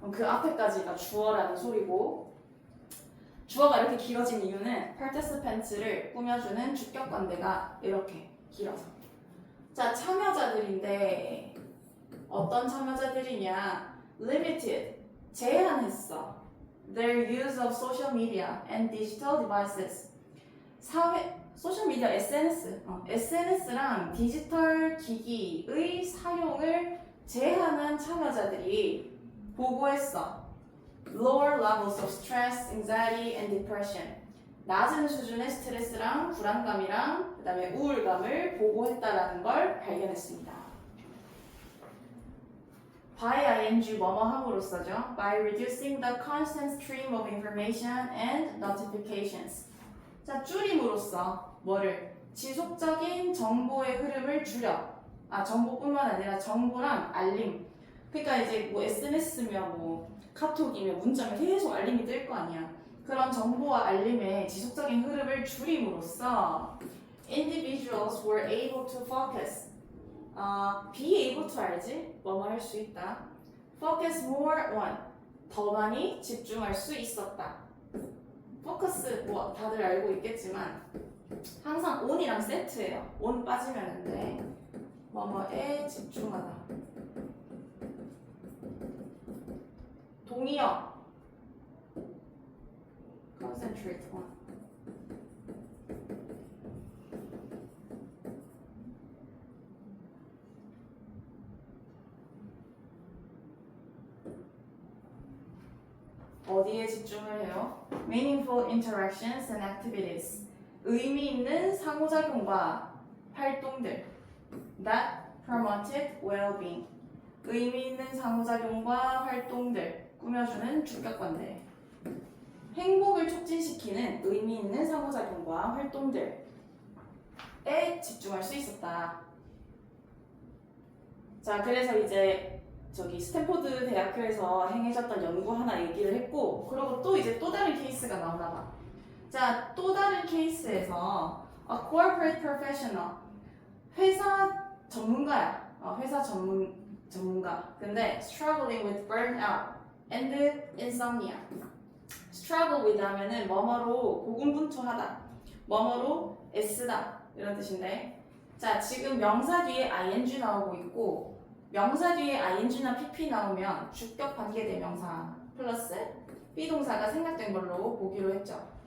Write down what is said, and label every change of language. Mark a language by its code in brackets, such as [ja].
[ko] 그 앞에까지가 주어라는 소리고, 주어가 이렇게 길어진 이유는 participants를 꾸며주는 주격관대가 이렇게 길어서. 자, 참여자들인데 어떤 참여자들이냐? limited. 제한했어. [en] their use of social media and digital devices. [ko] 소셜미디어 SNS랑 디지털 기기의 사용을 제한한 참여자들이 보고했어. [en] Lower levels of stress, anxiety, and depression. [ko] 낮은 수준의 스트레스랑 불안감이랑 그 다음에 우울감을 보고했다라는 걸 발견했습니다. by ing 뭐뭐 함으로써죠. [en] by reducing the constant stream of information and notifications. [ko] 자, 줄임으로써 뭐를? 지속적인 정보의 흐름을 줄여. 정보뿐만 아니라 정보랑 알림. 그러니까 이제 뭐 SNS면 뭐 카톡이면 문자면 계속 알림이 뜰 거 아니야. 그런 정보와 알림의 지속적인 흐름을 줄임으로써 [en] individuals were able to focus. [ko] be able to 알지? 뭐뭐 할 수 있다. [en] focus more on. [ko] 더 많이 집중할 수 있었다. focus 뭐 다들 알고 있겠지만 항상 on이랑 세트예요. on 빠지면 안 돼. 뭐뭐에 집중하다. 동의어 concentrate on. 어디에 집중을 해요? [en] meaningful interactions and activities. [ko] 의미 있는 상호작용과 활동들. [en] that promoted well-being. [ko] 의미 있는 상호작용과 활동들. 꾸며주는 주격관대. 행복을 촉진시키는 의미 있는 상호작용과 활동들에 집중할 수 있었다. 자, 그래서 이제 저기 스탠포드 대학교에서 행해졌던 연구 하나 얘기를 했고, 그리고 또 이제 또 다른 케이스가 나오나 봐. 자, 또 다른 케이스에서 [en] a corporate professional, [ko] 회사 전문가야. 회사 전문가. 근데 [en] struggling with burnout and insomnia. [ko] struggle with 하면은 뭐뭐로 고군분투하다, 뭐뭐로 애쓰다 이런 뜻인데, 자, 지금 명사 뒤에 ing 나오고 있고, 명사 뒤에 ing나 pp 나오면 주격 관계대명사 플러스 비동사가 생략된 걸로 보기로 했죠.